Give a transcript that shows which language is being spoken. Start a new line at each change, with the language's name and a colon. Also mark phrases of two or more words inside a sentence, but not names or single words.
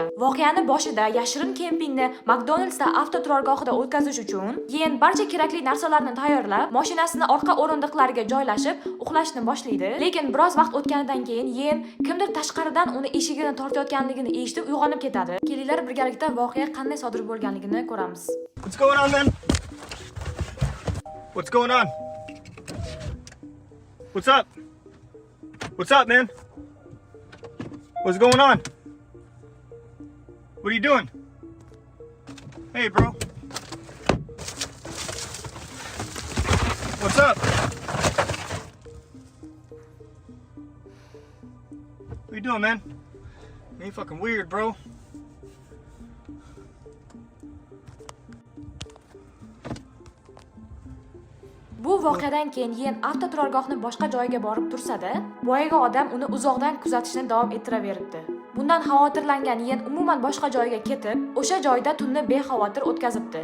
Uzbek: Voqeani boshida yashirin kempingni McDonald'sda avtoturargohida o'tkazish uchun Yen barcha kerakli narsalarni tayyorlab, mashinasini orqa o'rindiqlariga joylashib, uxlashni boshlaydi. Lekin biroz vaqt o'tganidan keyin Yen kimdir tashqaridan uni eshigini tortayotganligini eshitib uyg'onib ketadi. Kelinglar birgalikda voqea qanday sodir bo'lganligini ko'ramiz.
English: What's going on, man? What's going on? What's up? What's up, man? What's going on? What are you doing? Hey, bro. What's up? What are you doing, man? You ain't fucking weird, bro.
Uzbek: Bu voqeadan keyin Yen avtoturargohni boshqa joyga borib tursa-da, boyagi odam uni uzoqdan kuzatishni davom ettiraveribdi. Bundan xavotirlangan Yen umuman boshqa joyga ketib, o'sha joyda tunni bexavotir o'tkazibdi.